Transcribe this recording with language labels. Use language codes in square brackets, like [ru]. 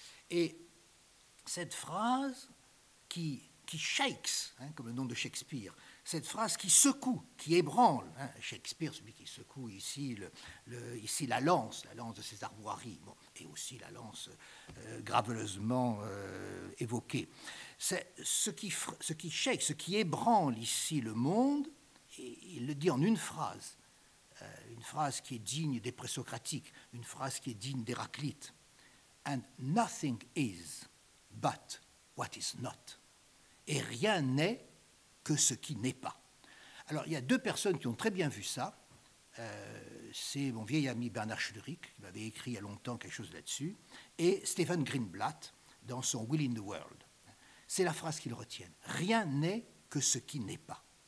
[fr] Et cette phrase qui shakes, comme le nom de Shakespeare, cette phrase qui secoue, qui ébranle, Shakespeare, celui qui secoue ici, ici la lance de ses armoiries, et aussi la lance graveleusement évoquée. C'est ce qui shake, ce qui ébranle ici le monde, et il le dit en une phrase qui est digne des présocratiques, une phrase qui est digne d'Héraclite. [en] And nothing is but what is not. [fr] Et rien n'est que ce qui n'est pas. Alors, il y a deux personnes qui ont très bien vu ça. C'est mon vieil ami Bernard Schlurich, qui m'avait écrit il y a longtemps quelque chose là-dessus, et Stephen Greenblatt, dans son Will in the World. C'est la phrase qu'ils retiennent. Rien n'est que ce qui n'est pas.